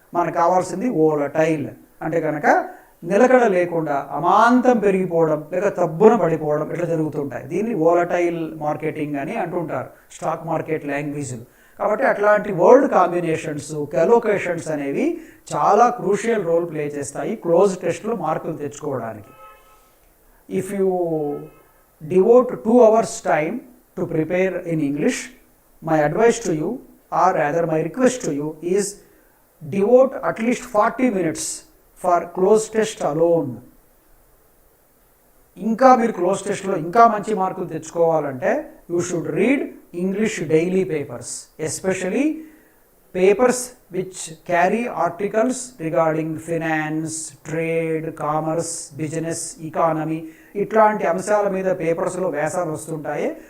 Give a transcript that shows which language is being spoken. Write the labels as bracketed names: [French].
[Telugu] మనకు కావాల్సింది వోలటైల్ అంటే కనుక నిలకడ లేకుండా అమాంతం పెరిగిపోవడం లేక తబ్బున పడిపోవడం ఇట్లా జరుగుతుంటాయి. దీన్ని వోలటైల్ మార్కెటింగ్ అని అంటుంటారు స్టాక్ మార్కెట్ లాంగ్వేజ్లు. కాబట్టి అట్లాంటి వర్డ్ కాంబినేషన్స్, కలోకేషన్స్ అనేవి చాలా క్రూషియల్ రోల్ ప్లే చేస్తాయి క్లోజ్ టెస్ట్లో మార్కులు తెచ్చుకోవడానికి. [English] If you devote 2 hours time to prepare in English, my advice to you, or rather my request to you is devote at least 40 minutes for close test alone. [Telugu] ఇంకా మీరు close టెస్ట్లో ఇంకా మంచి మార్కులు తెచ్చుకోవాలంటే [English] you should read English daily papers, especially papers which carry articles regarding finance, trade, commerce, business, economy [Telugu] ఇట్లాంటి అంశాల మీద పేపర్స్లో వ్యాసాలు వస్తుంటాయి.